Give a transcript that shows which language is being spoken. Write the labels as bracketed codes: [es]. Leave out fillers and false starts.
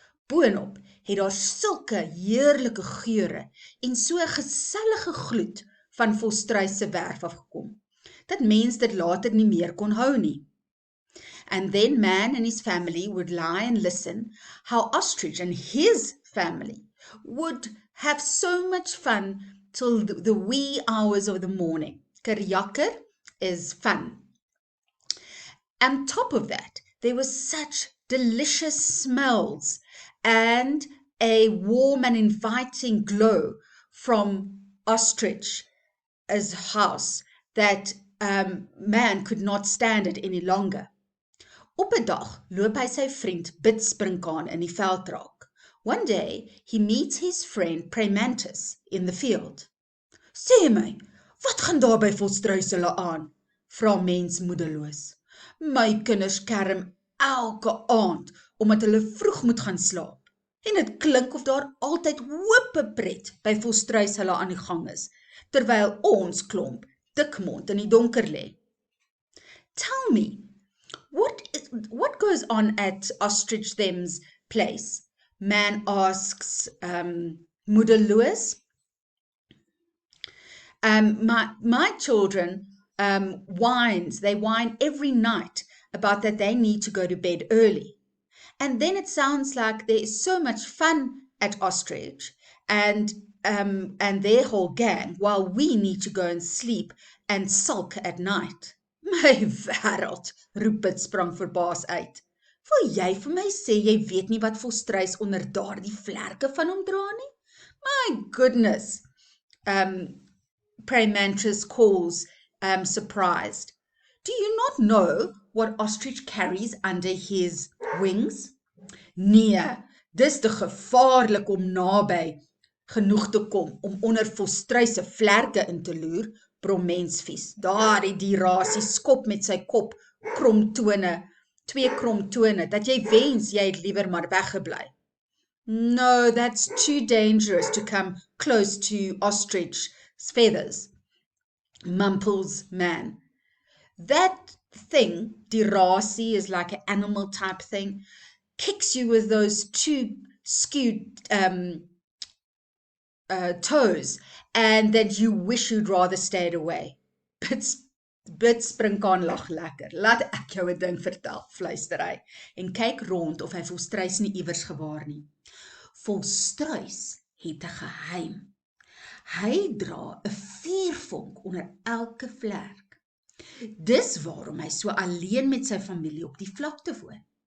[af] Boonop het daar sulke heerlike geure en so 'n gesellige gloed van volstruis se werf afgekom, dat mens dit later nie meer kon hou nie. [en] And then man and his family would lie and listen how Ostrich and his family would have so much fun till the wee hours of the morning. Kerjakker is fun. On top of that, there was such delicious smells and a warm and inviting glow from Ostrich's house that man could not stand it any longer. [af] Op 'n dag loop hy sy vriend Bidsprinkaan in die veld raak. [en] One day, he meets his friend Premantus in the field. [af] Sê my, wat gaan daar by volstruis hulle aan? Vra mens moedeloos. My kinders kerm elke aand, omdat hulle vroeg moet gaan slaap. En dit klink of daar altyd hoop pret by volstruis hulle aan die gang is, terwyl ons klomp dikmond in die donker lê. [en] Tell me, what goes on at Ostrich them's place? Man asks moedeloos. My children they whine every night about that they need to go to bed early. And then it sounds like there is so much fun at Ostrich and their whole gang, while we need to go and sleep and sulk at night. [af] My wêreld, roep Bidspring verbaas uit. Wil jy vir my sê jy weet nie wat volstruis onder daardie vlerke van hom dra nie? [en] My goodness, Premantus calls, surprised. Do you not know what Ostrich carries under his wings? [af] Nee, dis te gevaarlik om naby genoeg te kom om onder volstruis se vlerke in te loer, brom mensvies. Daardie dierasie skop met sy kop twee kromtone, dat jy wens jy het liewer maar weggebly. [en] No, that's too dangerous to come close to Ostrich's feathers, mumples man. That thing, dierasie, is like an animal type thing, kicks you with those two skewed toes, and that you wish you'd rather stayed away. [af] Bidsprinkaan lag lekker. Laat ek jou 'n ding vertel, fluister hy, en kyk rond of hy volstruis nie iewers gewaar nie. Volstruis het 'n geheim. Hy dra 'n vuurvonk onder elke vlerk. Dis waarom hy so alleen met sy familie op die vlakte woon.